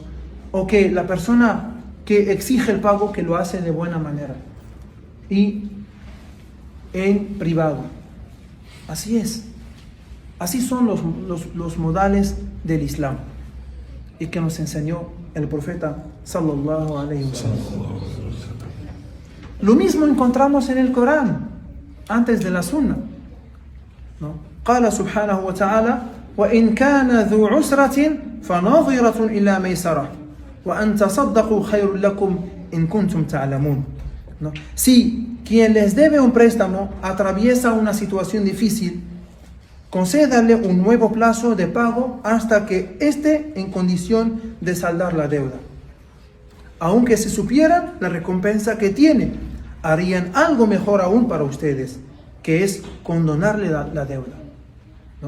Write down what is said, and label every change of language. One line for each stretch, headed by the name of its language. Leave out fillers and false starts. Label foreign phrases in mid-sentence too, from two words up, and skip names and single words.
Spanish: O que la persona que exige el pago, que lo hace de buena manera y en privado. Así es. Así son los modales del Islam y que nos enseñó el profeta
Arabic: صلى الله عليه وسلم.
Spanish: Lo mismo encontramos en el Corán antes de la Sunna, ¿no?
Arabic: قال سبحانه وتعالى: وإن كان ذو عسرة فناظرة إلى ميسرة وأن تصدقوا خير لكم إن كنتم تعلمون,
Spanish: ¿no? Si quien les debe un préstamo atraviesa una situación difícil, concédale un nuevo plazo de pago hasta que esté en condición de saldar la deuda. Aunque si supieran la recompensa que tiene, harían algo mejor aún para ustedes, que es condonarle la deuda, ¿no?